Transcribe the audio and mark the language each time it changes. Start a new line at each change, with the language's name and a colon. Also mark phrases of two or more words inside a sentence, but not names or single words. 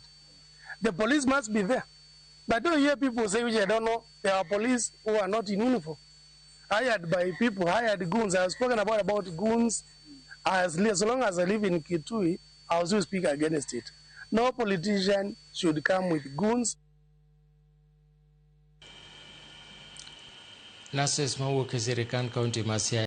English: The police must be there. But don't hear people say, which I don't know, there are police who are not in uniform, hired by people, hired goons. I have spoken about goons. As long as I live in Kitui, I also speak against it. No politician should come with goons.
Luo (Kenya and Tanzania): Nurses mawuok e sirikand kaunti ma Siaya